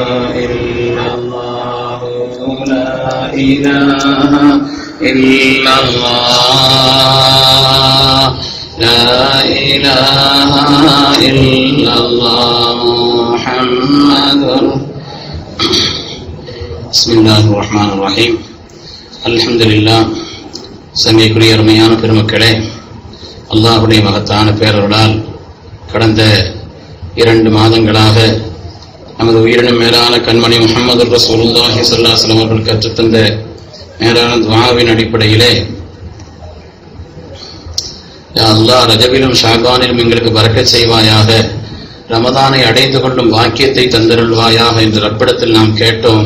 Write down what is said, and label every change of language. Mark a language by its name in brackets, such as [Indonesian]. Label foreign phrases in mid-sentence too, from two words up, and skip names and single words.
[Arabic] إلا الله، لا إله إلا الله، لا إله إلا الله، محمد. Bismillahirrahmanirrahim. அல்ஹம்துலில்லாஹ். [Tamil] சங்கைக்குரிய அருமையான பெருமக்களே, அல்லாஹ்வுடைய மகத்தான பேரருளால் கடந்த 2 மாதங்களாக நமது உயிரினும் மேலான கண்மணி முஹம்மது [Arabic] رسول الله صلى الله عليه وسلم [Tamil] அவர்கள் கற்றுத்தந்த மேலான துஆவின் அடிப்படையிலே, யா அல்லாஹ், ரஜபிலும் ஷாபானிலும் எங்களுக்கு பரக்கத் செய்வாயாக, ரமதானை அடைந்து கொள்ளும் பாக்கியத்தை தந்தருள்வாயாக என்று ரப்பிடத்தில் நாம் கேட்டோம்.